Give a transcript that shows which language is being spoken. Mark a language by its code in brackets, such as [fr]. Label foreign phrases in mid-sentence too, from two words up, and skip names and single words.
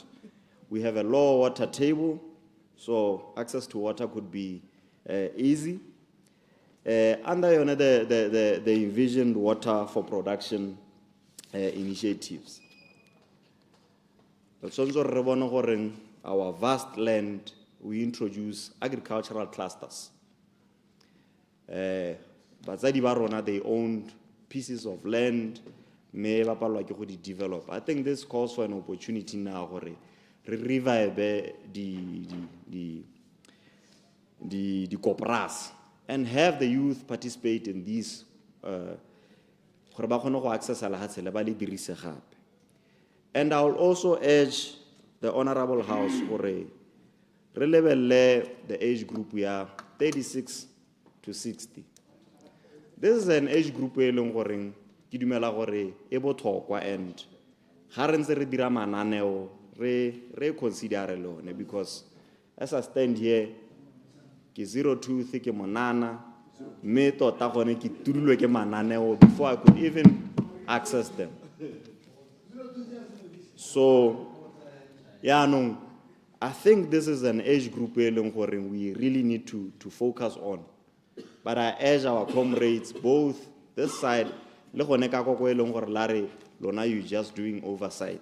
[en] We have a low water table, so access to water could be easy. Under the envisioned water for production initiatives. Our vast land we introduce agricultural clusters. [tn] Batsadi ba rona, [en] they owned pieces of land, [tn] me ba palelwa ke go di develop. [en] I think this calls for an opportunity now [tn] gore re [en] revive the corporas and have the youth participate in these [tn] gore ba kgone go access lehatshe le ba le dirise gape. [en] And I will also urge the Honorable House [tn] gore re lebelle [en] the age group we are 36 to 60. This is an age group [tn] e leng gore ke dumela gore e botlhokwa, and ga re ntse re dira mananeo re consider lone, [en] because as I stand here [tn] ke 02 ke monana me tota gone ke tudulwe ke mananeo [en] before I could even access them. So yeah, no, I think this is an age group we really need to focus on. But I urge our comrades, both this side, Lona, you just doing oversight.